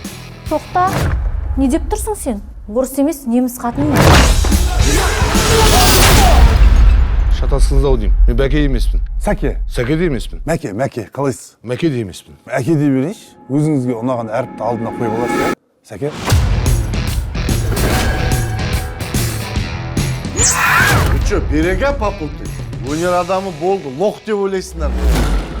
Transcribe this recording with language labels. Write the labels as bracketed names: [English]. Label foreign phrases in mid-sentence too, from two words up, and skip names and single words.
[Kazakh] Тоқта, не деп тұрсың сен? Орыс емес, неміс қатыны. Шатасыңыз-ау деймін. Мен Бәке емеспін. Сәке. Сәке де емеспін. Мәке, қалайсыз? Мәке де емеспін. Мәке дей берейінші. Өзіңізге ұнаған әріпті алдына қойып аласыз. Сәке. [Russian] Вы что, берега попутали? [Kazakh] Өнер адамы болды, лох деп ойлайсыңдар.